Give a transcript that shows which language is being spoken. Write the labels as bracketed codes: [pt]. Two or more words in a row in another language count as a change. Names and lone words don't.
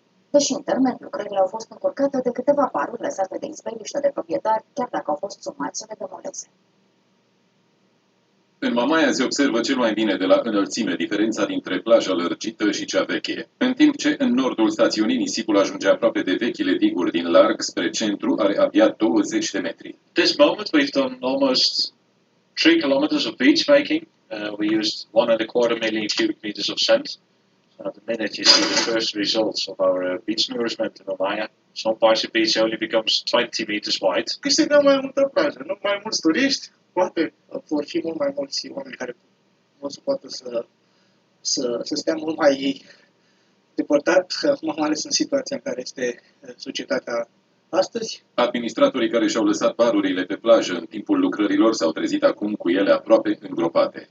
[ro] Deși în termen, lucrările au fost încurcate de câteva paruri lăsate de izbeliște de proprietari, chiar dacă au fost sumați să le demoleze. În Mamaia se observă cel mai bine de la înălțime diferența dintre plaja lărgită și cea veche. În timp ce în nordul stațiunii nisipul ajunge aproape de vechile diguri din larg spre centru, are abia 20 de metri. [en] This moment we've done almost 3 kilometers of beach making. We used 1.25 million cubic meters of sand. The minute you see the first results of our beach nourishment in Mamaia, some parts of beach only becomes 20 meters wide. [ro] Câștigăm mai multă plajă, nu mai mulți turiști, poate vor fi mult mai mulți oameni care vor să poată să stea mult mai depărtat, mai ales în situația în care este societatea astăzi. Administratorii care și-au lăsat barurile pe plajă în timpul lucrărilor s-au trezit acum cu ele aproape îngropate.